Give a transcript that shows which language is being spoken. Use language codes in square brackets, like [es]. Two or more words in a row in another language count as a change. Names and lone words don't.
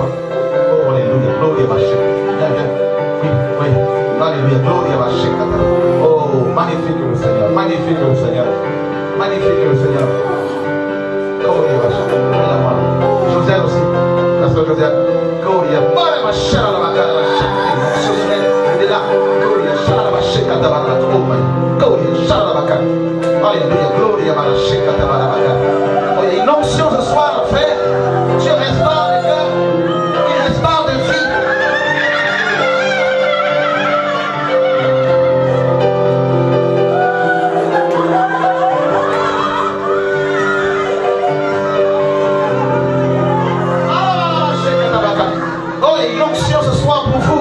[fr] Oh, alléluia. Gloria à Dieu. Viens, viens. Oui, oui. Alléluia. Gloria à Dieu. Oh, magnifique le Seigneur. Magnifique le Seigneur. Magnifique le Seigneur. Gloria à Dieu. Joseph aussi. La soeur Joseph. Gloria. Gloria à Dieu. Elle est là. Gloria. [en] Oh, my. Gloria. [fr] Alléluia. Gloria à Dieu. Oh, il y a une onction ce soir, frère. Dieu restaure les cœurs. Il restaure des vies. Oh, il y a une onction ce soir pour vous.